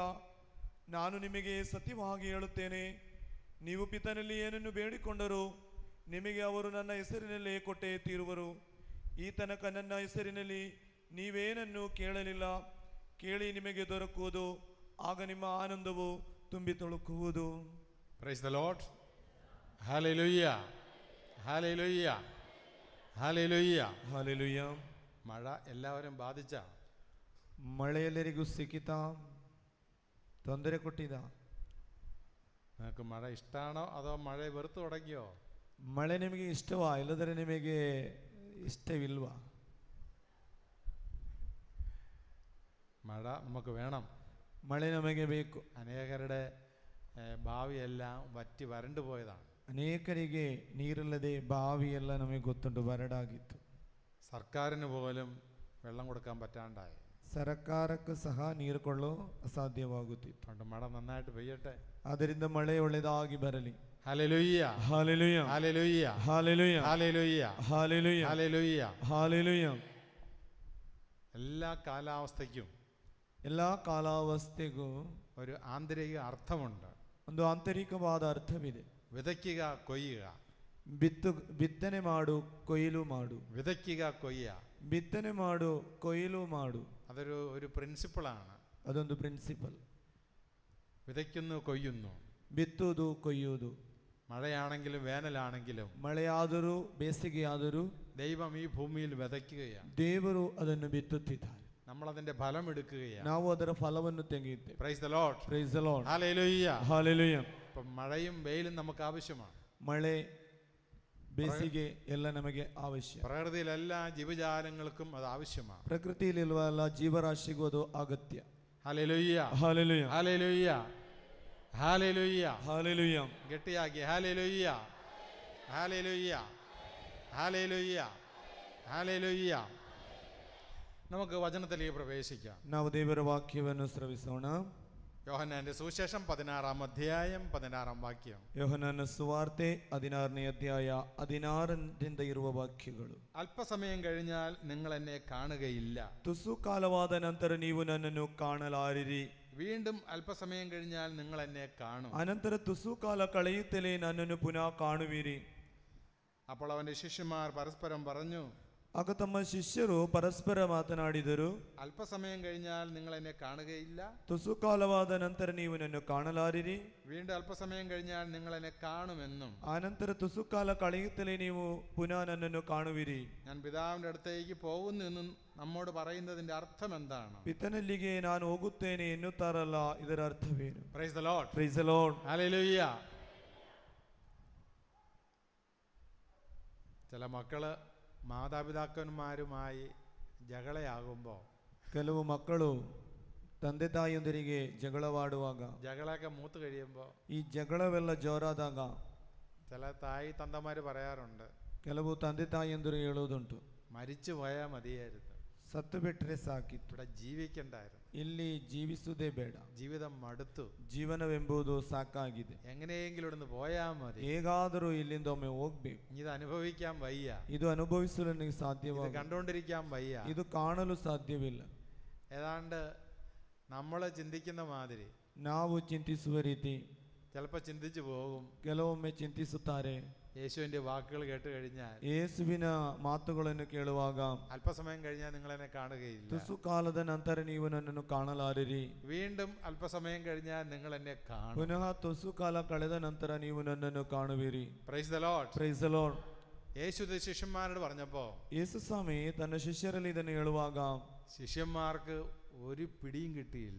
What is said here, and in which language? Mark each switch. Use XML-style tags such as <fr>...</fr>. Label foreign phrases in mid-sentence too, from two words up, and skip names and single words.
<kn>ನಾನು ನಿಮಗೆ ಸತ್ಯವಾಗಿ ಹೇಳುತ್ತೇನೆ, ನೀವು ಪಿತನಲ್ಲಿ ಏನನ್ನು ಬೇಡಿಕೊಂಡರೂ ನಿಮಗೆ ಅವರು ನನ್ನ ಹೆಸರಿನಲ್ಲೇ ಕೊಟ್ಟೇ ತೀರುವರು. ಈ ತನಕ ನನ್ನ ಹೆಸರಿನಲ್ಲಿ ನೀವೇನನ್ನು ಕೇಳಲಿಲ್ಲ, ಕೇಳಿ ನಿಮಗೆ ದೊರಕುವುದು, ಆಗ ನಿಮ್ಮ ಆನಂದವು ತುಂಬಿ ತುಳುಕುವುದು.</kn> <en>Praise the Lord. Hallelujah. Hallelujah. Hallelujah. Hallelujah.</en> <ml>മഴ എല്ലാവരും ബാധിച്ച?</ml> <kn>ಮಳೆ ಎಲ್ಲರಿಗೂ ಸಿಕ್ಕಿತ? ತೊಂದರೆ ಕೊಟ್ಟಿದ?</kn> <ml>നിങ്ങൾക്ക് മഴ ഇഷ്ടമാണോ അതോ മഴ വെറുത്തു തുടങ്ങിയോ?</ml> <kn>ಮಳೆ ನಿಮಗೆ ಇಷ್ಟವಾ ಇಲ್ಲದರೆ ನಿಮಗೆ ಇಷ್ಟವಿಲ್ವಾ?</kn> <ml>മഴ നമുക്ക് വേണം.</ml> <kn>ಮಳೆ ನಮಗೆ ಬೇಕು.</kn> <ml>അനേകരുടെ ഭാവിയെല്ലാം വറ്റി വരണ്ടു പോയതാണ്.</ml> <kn>ಅನೇಕರಿಗೆ ನೀರಿಲ್ಲದೆ ಬಾವಿಯೆಲ್ಲ ನಮಗೆ ಗೊತ್ತುಂಟು, ಬರಡಾಗಿತ್ತು.</kn> <ml>സർക്കാരിന് പോലും വെള്ളം കൊടുക്കാൻ പറ്റാണ്ടായി.</ml> <kn>ಸರ್ಕಾರಕ್ಕೂ ಸಹ ನೀರು ಕೊಳ್ಳಲು ಅಸಾಧ್ಯವಾಗುತ್ತಿತ್ತು.</kn> <ml>അതുകൊണ്ട് മഴ നന്നായിട്ട് പെയ്യട്ടെ.</ml> <kn>ಆದ್ದರಿಂದ ಮಳೆ ಒಳ್ಳೆದಾಗಿ ಬರಲಿ.</kn> <ml>ഹല്ലേലൂയ. ഹല്ലേലൂയ. ഹല്ലേലൂയ. ഹല്ലേലൂയ. ഹല്ലേലൂയ. ഹല്ലേലൂയ. ഹല്ലേലൂയ. ഹല്ലേലൂയ. എല്ലാ കാലാവസ്ഥയ്ക്കും</ml> <kn>ಎಲ್ಲಾ ಕಾಲಾವಸ್ಥೆಗೂ</kn> <ml>ഒരു ആന്തരിക അർത്ഥമുണ്ട്.</ml> <kn>ಒಂದು ಆಂತರಿಕವಾದ ಅರ್ಥವಿದೆ.</kn> <ml>വിതയ്ക്കുക, കൊയ്യുക.</ml> <kn>ಬಿತ್ತನೆ ಮಾಡು, ಕೊಯ್ಲು ಮಾಡು.</kn> <ml>വിതയ്ക്കുക, കൊയ്യുക.</ml> <kn>ಬಿತ್ತನೆ ಮಾಡು, ಕೊಯ್ಲು ಮಾಡು.</kn> <ml>അതൊരു പ്രിൻസിപ്പിളാണ്.</ml> <kn>ಅದೊಂದು ಪ್ರಿನ್ಸಿಪಲ್.</kn> <ml>വിതയ്ക്കുന്നു, കൊയ്യുന്നു.</ml> <kn>ಬಿತ್ತುವುದು, ಕೊಯ್ಯುವುದು.</kn> <ml>മഴയാണെങ്കിലും വേനലാണെങ്കിലും</ml> <kn>ಮಳೆಯಾದರೂ ಬೇಸಿಗೆಯಾದರೂ</kn> <ml>ദൈവം ഈ ഭൂമിയിൽ വിതയ്ക്കുകയാണ്.</ml> <kn>ದೇವರು ಅದನ್ನು ಬಿತ್ತುತ್ತಿದ್ದಾರೆ.</kn> <ml>നമ്മൾ അതിന്റെ ഫലം എടുക്കുകയാണ്.</ml> <kn>ನಾವು ಅದರ ಫಲವನ್ನು ತೆಗೆಯುತ್ತೇವೆ.</kn> <en>Praise the Lord. Praise the Lord.</en> <ml>ഹല്ലേലൂയ.</ml> <kn>ಹಲ್ಲೆಲೂಯ.</kn> <ml>അപ്പോൾ മഴയും വെയിലും നമുക്ക് ആവശ്യമാണ്.</ml> <kn>ಮಳೆ, ಬೇಸಿಗೆ ಎಲ್ಲ ನಮಗೆ ಅವಶ್ಯ.</kn> <ml>പ്രകൃതിയിലെ എല്ലാ ജീവജാലങ്ങൾക്കും അത് ആവശ്യമാണ്.</ml> <kn>ಪ್ರಕೃತಿಯಲ್ಲಿರುವ ಎಲ್ಲ ಜೀವರಾಶಿಗೂ ಅದು ಅಗತ್ಯ.</kn> <ml>ഹല്ലേലൂയ.</ml> <kn>ಹಲ್ಲೆಲೂಯ.</kn> <ml>ഹല്ലേലൂയ. ഹല്ലേലൂയ.</ml> <kn>ಹಲ್ಲೆಲೂಯ.</kn> <ml>ഗട്ടിയാക്കി ഹല്ലേലൂയ. ഹല്ലേലൂയ. ഹല്ലേലൂയ. ഹല്ലേലൂയ. നമുക്ക് വചനത്തിലേക്ക് പ്രവേശിക്കാം.</ml> <kn>ನಾವು ದೇವರ ವಾಕ್ಯವನ್ನು ಶ್ರವಿಸೋಣ.</kn> <ml>യോഹന്നാന്റെ സുവിശേഷം 16-ാം അധ്യായം 16-ാം വാക്യം.</ml> <kn>ಯೋಹನನ ಸುವಾರ್ತೆ 16ನೇ ಅಧ್ಯಾಯ 16ರಿಂದ ಇರುವ ವಾಕ್ಯಗಳು.</kn> <ml>അല്പസമയം കഴിഞ്ഞാൽ നിങ്ങൾ എന്നെ കാണുകയില്ല.</ml> <kn>ತುಸು ಕಾಲವಾದ ನಂತರ ನೀವು ನನ್ನನ್ನು ಕಾಣಲಾರಿರಿ.</kn> <ml>വീണ്ടും അല്പസമയം കഴിഞ്ഞാൽ നിങ്ങൾ എന്നെ കാണും.</ml> <kn>ಅನಂತರ ತುಸು ಕಾಲ ಕಳೆಯುತ್ತಲೇ ನನ್ನನ್ನು ಪುನಃ ಕಾಣುವಿರಿ.</kn> <ml>അപ്പോൾ അവന്റെ ശിഷ്യന്മാർ പരസ്പരം പറഞ്ഞു.</ml> <kn>ಆಗ ತಮ್ಮ ಶಿಷ್ಯರು ಪರಸ್ಪರ ಮಾತನಾಡಿದರು,</kn> <ml>അല്പസമയം കഴിഞ്ഞാൽ നിങ്ങൾ എന്നെ കാണുകയില്ല.</ml> <kn>ತುಸು ಕಾಲವಾದ ನಂತರ ನೀವು ನನ್ನ ಕಾಣಲಾರಿರಿ.</kn> <ml>വീണ്ടും അല്പസമയം കഴിഞ്ഞാൽ നിങ്ങൾ എന്നെ കാണുമെന്നും</ml> <kn>ಆನಂತರ ತುಸು ಕಾಲ ಕಳೆಯುತ್ತಲೇ ನೀವು ಪುನಃ ನನ್ನನ್ನು ಕಾಣುವಿರಿ.</kn> <ml>ഞാൻ പിതാവിന്റെ അടുത്തേക്ക് പോകുന്നു എന്നും നമ്മോട് പറയുന്നതിന്റെ അർത്ഥം എന്താണ്?</ml> <kn>ಪಿತನಲ್ಲಿಗೆ ನಾನು ಹೋಗುತ್ತೇನೆ ಎನ್ನುತ್ತಾರಲ್ಲ, ಇದರ ಅರ್ಥವೇನು?</kn> <en>Praise the Lord. Praise the Lord.</en> <ml>ഹല്ലേലൂയ. ചില മക്കള് മാതാപിതാക്കന്മാരുമായി ജകളയാകുമ്പോൾ</ml> <kn>ಕೆಲವು ಮಕ್ಕಳು ತಂದೆ ತಾಯಿಯೊಂದಿಗೆ ಜಗಳವಾಡುವಾಗ,</kn> <ml>ജകളയൊക്കെ മൂത്ത് കഴിയുമ്പോൾ</ml> <kn>ಈ ಜಗಳವೆಲ್ಲ ಜೋರಾದಾಗ</kn> <ml>ചില തായി തന്തമാര് പറയാറുണ്ട്,</ml> <kn>ಕೆಲವು ತಂದೆ ತಾಯಿಯಂದರು ಹೇಳುವುದುಂಟು,</kn> <ml>മരിച്ചു പോയാൽ മതിയായിരുന്നു.</ml> <kn>ಸತ್ತು ಬಿಟ್ರೆ ಸಾಕಿತ್ತು.</kn> <ml>ഇവിടെ ജീവിക്കണ്ടായിരുന്നു.</ml> <kn>ಇಲ್ಲಿ ಜೀವಿಸುವುದೇ ಬೇಡ.</kn> <ml>ജീവിതം മടുത്തു.</ml> <kn>ಜೀವನವೆಂಬುದು ಸಾಕಾಗಿದೆ.</kn> <ml>എങ്ങനെയെങ്കിലും ഇവിടുന്ന് പോയാൽ മതി.</ml> <kn>ಹೇಗಾದರೂ ಇಲ್ಲಿಂದ ಒಮ್ಮೆ ಹೋಗ್ಬೇಕು.</kn> <ml>ഇത് അനുഭവിക്കാൻ വയ്യ.</ml> <kn>ಇದು ಅನುಭವಿಸಲು ನನಗೆ</kn> <ml>ഇത്</ml> <kn>ಸಾಧ್ಯವಾಗ,</kn> <ml>കണ്ടുകൊണ്ടിരിക്കാൻ വയ്യ.</ml> <kn>ಇದು ಕಾಣಲು ಸಾಧ್ಯವಿಲ್ಲ.</kn> <ml>ഏതാണ്ട് നമ്മൾ ചിന്തിക്കുന്ന മാതിരി</ml> <kn>ನಾವು ಚಿಂತಿಸುವ ರೀತಿ</kn> <ml>ചിലപ്പോൾ ചിന്തിച്ചു പോകും.</ml> <kn>ಕೆಲವೊಮ್ಮೆ ಚಿಂತಿಸುತ್ತಾರೆ.</kn> <ml>യേശുവിന്റെ വാക്കുകൾ കേട്ട് കഴിഞ്ഞാൽ,</ml> <kn>ಯೇಸುವಿನ ಮಾತುಗಳನ್ನು ಕೇಳುವಾಗ,</kn> <ml>അല്പസമയം കഴിഞ്ഞാൽ നിങ്ങൾ എന്നെ കാണുകയില്ല.</ml> <kn>ತುಸು ಕಾಲದ ನಂತರ ನೀವು ನನ್ನನ್ನು ಕಾಣಲಾರಿರಿ.</kn> <ml>വീണ്ടും അല്പസമയം കഴിഞ്ഞാൽ നിങ്ങൾ എന്നെ കാണും.</ml> <kn>ಪುನಃ ತುಸು ಕಾಲ ಕಳೆದ ನಂತರ ನೀವು ನನ್ನನ್ನು ಕಾಣುವಿರಿ.</kn> <en>Praise the Lord. Praise the Lord.</en> <ml>യേശു ഇത് ശിഷ്യന്മാരോട് പറഞ്ഞപ്പോ,</ml> <kn>ಯೇಸು ಸ್ವಾಮಿ ತನ್ನ ಶಿಷ್ಯರಲ್ಲಿ ಇದನ್ನು ಹೇಳುವಾಗ</kn> <ml>ശിഷ്യന്മാർക്ക് ഒരു പിടിയും കിട്ടിയില്ല.</ml>